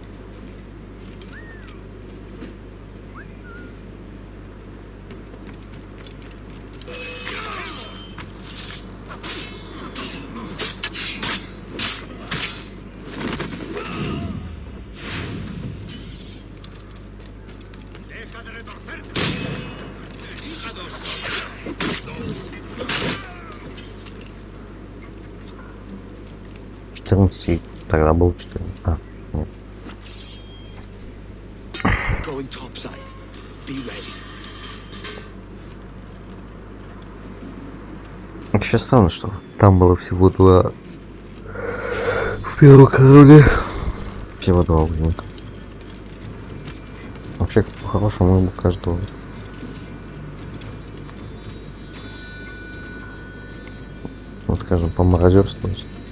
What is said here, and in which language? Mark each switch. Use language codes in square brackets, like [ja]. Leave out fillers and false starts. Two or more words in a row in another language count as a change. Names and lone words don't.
[es] Deja de retorcerte. Hígados. [ru] Тогда был 4. А, нет. [en] Going topside. Be ready. [ru] Вообще странно, что там было всего 2. В первом корабле всего 2 узника. Вообще, по-хорошему, мы бы каждого. Вот, скажем, помародерствовать.